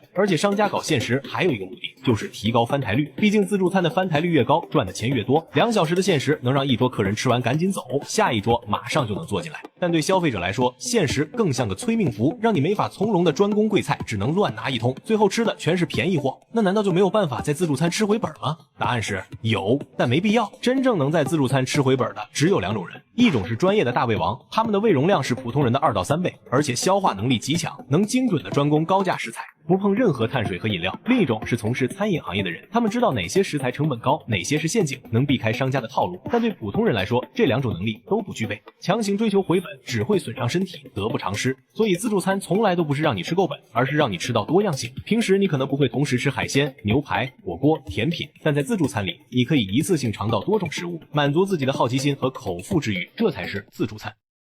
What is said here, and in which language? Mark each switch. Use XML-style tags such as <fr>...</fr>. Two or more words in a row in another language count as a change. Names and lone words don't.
<zh>而且商家搞限時還有一個目的，就是提高翻台率。畢竟自助餐的翻台率越高，賺的錢越多。2小時的限時能讓一桌客人吃完趕緊走，下一桌馬上就能坐進來。但對消費者來說，限時更像個催命符，讓你沒法從容的專攻貴菜，只能亂拿一通，最後吃的全是便宜貨。那難道就沒有辦法在自助餐吃回本嗎？答案是有，但沒必要。真正能在自助餐吃回本的只有2種人，一種是專業的大胃王，他們的胃容量是普通人的2到3倍，而且消化能力極強，能精準的專攻高價食材，不碰任何碳水和飲料。另一種是從事餐飲行業的人，他們知道哪些食材成本高，哪些是陷阱，能避開商家的套路。但對普通人來說，這2種能力都不具備，強行追求回本只會損傷身體，得不償失。所以自助餐從來都不是讓你吃夠本，而是讓你吃到多樣性。平時你可能不會同時吃海鮮、牛排、火鍋、甜品，但在自助餐裡，你可以一次性嘗到多種食物，滿足自己的好奇心和口腹之慾，這才是自助餐。</zh>